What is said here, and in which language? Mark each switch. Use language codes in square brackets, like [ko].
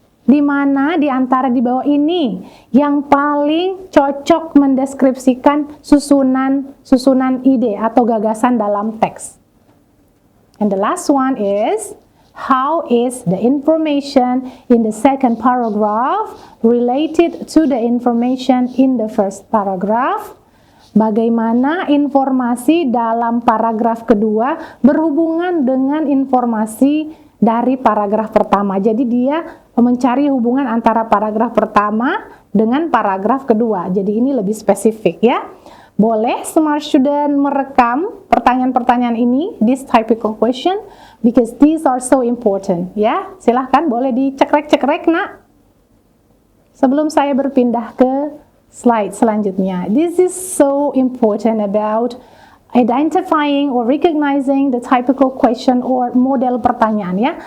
[id] Di mana di antara di bawah ini yang paling cocok mendeskripsikan susunan ide atau gagasan dalam teks? [en] And the last one is, how is the information in the second paragraph related to the information in the first paragraph? [id] Bagaimana informasi dalam paragraf kedua berhubungan dengan informasi dari paragraf pertama. Jadi dia mencari hubungan antara paragraf pertama dengan paragraf kedua. Jadi ini lebih spesifik ya. Boleh smart student merekam pertanyaan-pertanyaan ini, [en] this typical question, because these are so important. [id] Ya, silahkan boleh dicekrek-cekrek nak. Sebelum saya berpindah ke slide selanjutnya. [en] This is so important about identifying or recognizing the typical question or [id] model pertanyaan ya.